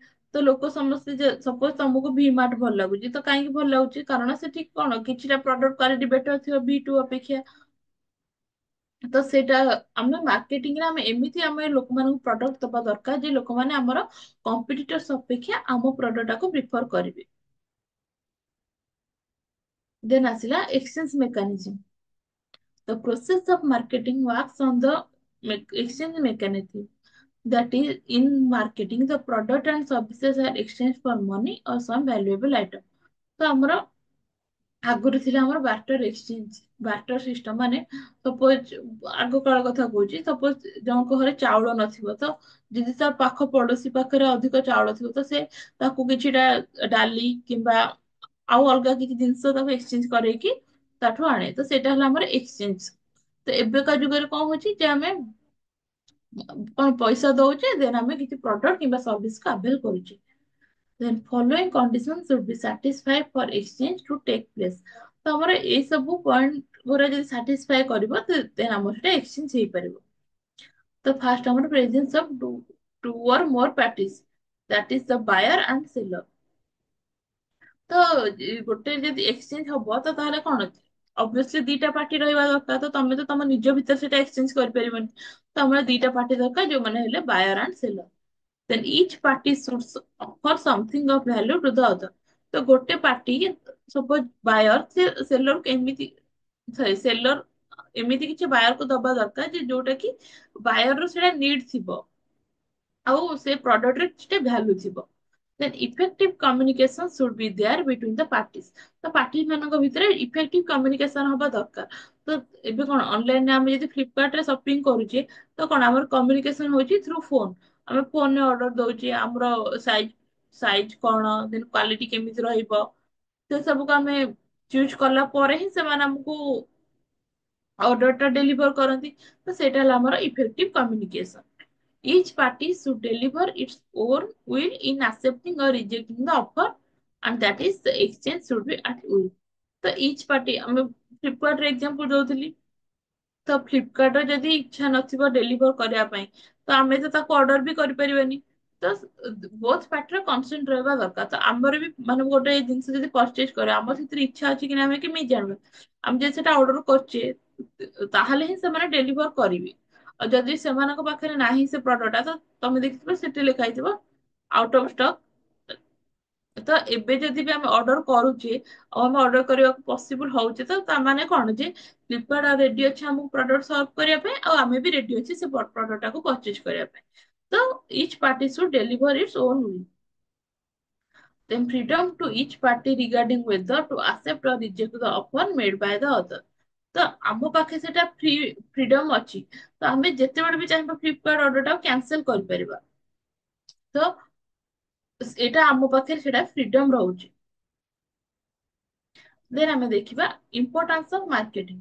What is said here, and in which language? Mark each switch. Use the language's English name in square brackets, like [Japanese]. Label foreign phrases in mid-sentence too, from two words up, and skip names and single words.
[Odia] ତ ଲୋକ ସମସ୍ତେ ସପୋଜ ତମକୁ ଭି ମାର୍ଟ ଭଲ ଲାଗୁଛି, ତ କାହିଁକି ଭଲ ଲାଗୁଛି, କାରଣ ସେଠି କଣ କିଛିଟା [English] product quality better [Odia] ଥିବ ଭି ଟୁ ଅପେକ୍ଷା। ତ ସେଇଟା ଆମେ ମାର୍କେଟିଂରେ ଆମେ ଏମିତି ଆମେ ଲୋକମାନଙ୍କୁ ପ୍ରଡକ୍ଟ ଦବା ଦରକାର ଯେ ଲୋକମାନେ ଆମର କମ୍ପିଟିଟର୍ସ ଅପେକ୍ଷା ଆମ ପ୍ରଡକ୍ଟଟାକୁ ପ୍ରିଫର କରିବେ। ଦେନ୍ ଆସିଲା [English] exchange mechanism. The process of marketing works on the exchange mechanism. That is, in marketing, the product and services are exchanged for money or some valuable item. [Odia] ତ ଆମର ଆଗରୁ ଥିଲା ଆମର [English] barter exchange, barter system. [Odia] ମାନେ ସପୋଜ ଆଗ କାଳ କଥା କହୁଛି, ସପୋଜ ଜଣଙ୍କ ଘରେ ଚାଉଳ ନଥିବ, ତ ଯଦି ତା ପାଖ ପଡୋଶୀ ପାଖରେ ଅଧିକ ଚାଉଳ ଥିବ, ତ ସେ ତାକୁ କିଛିଟା ଡାଲି କିମ୍ବା ଆଉ ଅଲଗା କିଛି ଜିନିଷ ତାକୁ ଏକ୍ସଚେଞ୍ଜ କରେଇକି ତାଠୁ ଆଣେ। ତ ସେଇଟା ହେଲା ଆମର ଏକ୍ସଚେଞ୍ଜ। ତ ଏବେକା ଯୁଗରେ କଣ ହଉଛି ଯେ ଆମେ କଣ ପଇସା ଦଉଛେ, ଦେନ୍ ଆମେ କିଛି ପ୍ରଡକ୍ଟ କିମ୍ବା ସର୍ଭିସ କୁ ଆଭେଲ କରୁଛେ। [English] Then following conditions should be satisfied for exchange to take place. [Odia] ତ ଆମର ଏଇ ସବୁ ପଏଣ୍ଟ ଗୁରା ଯଦି ସାଟିସ୍ଫାଏ କରିବ, ଦେନ୍ ଆମର ସେଟା ଏକ୍ସଚେଞ୍ଜ ହେଇପାରିବ। [English] ତ ଫାର୍ଷ୍ଟ ଆମର presence of two or more parties, that is the buyer and seller. [Odia] ତ ଗୋଟେ ଯଦି ଏକ୍ସଚେଞ୍ଜ ହବ, ତ ତାହେଲେ କଣ ଅଛି, ଅବଭିୟସଲି ଦିଟା ପାର୍ଟି ରହିବା ଦରକାର। ତ ତମେ ତ ତମ ନିଜ ଭିତରେ ସେଟା ଏକ୍ସଚେଞ୍ଜ କରିପାରିବନି, ତ ଆମର ଦିଟା ପାର୍ଟି ଦରକାର ଯୋଉମାନେ ହେଲେ [English] buyer and seller. Then each party should offer something of value to the other. [Odia] ତ ଗୋଟେ ପାର୍ଟି ସପୋଜ ବାୟର ସେ ସେଲର ଏମିତି ସେଲର ଏମିତି କିଛି ବାୟର କୁ ଦବା ଦରକାର ଯେ ଯୋଉଟା କି ବାୟର ର ସେଇଟା ନିଡ୍ ଥିବ ଆଉ ସେ ପ୍ରଡକ୍ଟରେ କିଛିଟା ଭ୍ୟାଲୁ ଥିବ। [English] then effective communication should be there between the parties। [Odia] ତ ପାର୍ଟି ମାନଙ୍କ ଭିତରେ [English] effective communication [Odia] ହବା ଦରକାର। ତ ଏବେ କଣ ଅନଲାଇନରେ ଆମେ ଯଦି ଫ୍ଲିପକାର୍ଟ ରେ ସପିଂ କରୁଛେ ତ କଣ ଆମର କମ୍ୟୁନିକେସନ ହଉଛି [English] through phone. [Odia] ଆମେ ଫୋନରେ ଅର୍ଡର ଦଉଛେ, ଆମର ସାଇଜ ସାଇଜ କଣ, ଦେନ୍ କ୍ୱାଲିଟି କେମିତି ରହିବ, ସେ ସବୁକୁ ଆମେ ଚୁଜ୍ କଲା ପରେ ହିଁ ସେମାନେ ଆମକୁ ଅର୍ଡର ଟା ଡେଲିଭର କରନ୍ତି। ତ ସେଇଟା ହେଲା ଆମର [English] effective communication. Each party should deliver its own will in accepting or rejecting the offer, and that is the exchange should be at will। [Odia] ତ [English] each party [Odia] ଆମେ ଫ୍ଲିପକାର୍ଟ ରେ ଏକ୍ସାମ୍ପଲ ଦଉଥିଲି, ତ ଫ୍ଲିପକାର୍ଟର ଯଦି ଇଚ୍ଛା ନଥିବ ଡେଲିଭର କରିବା ପାଇଁ ତ ଆମେ ତ ତାକୁ ଅର୍ଡର ବି କରିପାରିବାନି। ତ ବୋଥ ପାର୍ଟିର କନସେଣ୍ଟ ରହିବା ଦରକାର। ତ ଆମର ବି ମାନେ ଗୋଟେ ଜିନିଷ ଯଦି ପରଚେଜ କରିବା ଆମର ସେଥିରେ ଇଚ୍ଛା ଅଛି କି ନା ଆମେ କେମିତି ଜାଣିବା? ଆମେ ଯଦି ସେଟା ଅର୍ଡର କରୁଛେ ତାହେଲେ ହିଁ ସେମାନେ ଡେଲିଭର କରିବେ। ଆଉ ଯଦି ସେମାନଙ୍କ ପାଖରେ ନାହିଁ ସେ ପ୍ରଡକ୍ଟଟା, ତ ତମେ ଦେଖିଥିବ ସେଠି ଲେଖା ହେଇଥିବ [English] out of stock. [Odia] ତ ଏବେ ଯଦି ବି ଆମେ ଅର୍ଡର କରୁଛେ ଆଉ ଆମେ ଅର୍ଡର କରିବାକୁ ପସିବୁଲ ହଉଛି, ତ ତାମାନେ କଣ ଯେ ଫ୍ଲିପକାର୍ଟ ରେଡି ଅଛି ଆମକୁ [English] product serve [Odia] କରିବା ପାଇଁ, ଆଉ ଆମେ ବି ରେଡି ଅଛି ସେ ପ୍ରଡକ୍ଟ ଟାକୁ ପରଚେଜ କରିବା ପାଇଁ। [English] ତ each party should deliver its own will। Then freedom to each party regarding whether to accept or reject the offer made by the other। [Odia] ତ ଆମ ପାଖେ ସେଟା ଫ୍ରିଡମ ଅଛି, ତ ଆମେ ଯେତେବେଳେ ବି ଚାହିଁବା ଫ୍ଲିପକାର୍ଟ ଅର୍ଡର ଟା କ୍ୟାନସେଲ କରିପାରିବା। ତ ଏଇଟା ଆମ ପାଖରେ ସେଟା ଫ୍ରିଡମ ରହୁଛି। ଦେନ୍ ଆମେ ଦେଖିବା [English] importance of marketing.